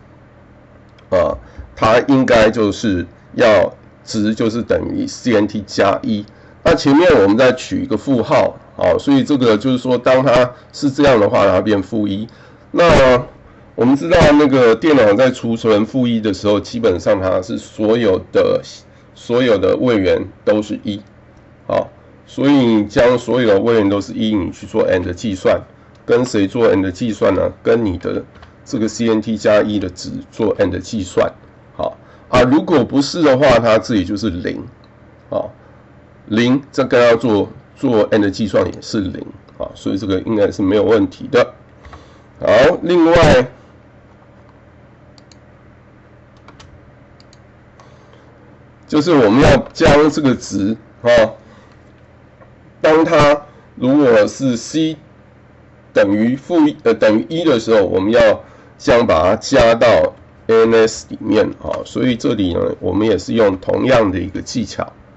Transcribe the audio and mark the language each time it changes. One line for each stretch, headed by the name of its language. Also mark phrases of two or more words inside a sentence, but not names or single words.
Chinese: 它應該就是要值就是等於 CNT 加1，那前面我們再取一個負號，所以這個就是說，當它是這樣的話，它變-1。那我們知道那個電腦在儲存負1的時候，基本上它是所有的位元都是1，好，所以你將所有的位元都是1，你去做 AND 計算，跟誰做 AND 計算呢？跟你的這個 CNT 加1的值做 AND 計算，好啊，如果不是的話，它這裡就是0，好，0，這跟它做 AND 計算也是0，啊，所以這個應該是沒有問題的。好，另外。就是我們要將這個值當它如果是 c 等於1的時候，我們要把它加到 ANS 裡面所以這裡呢，我們也是用同樣的一個技巧。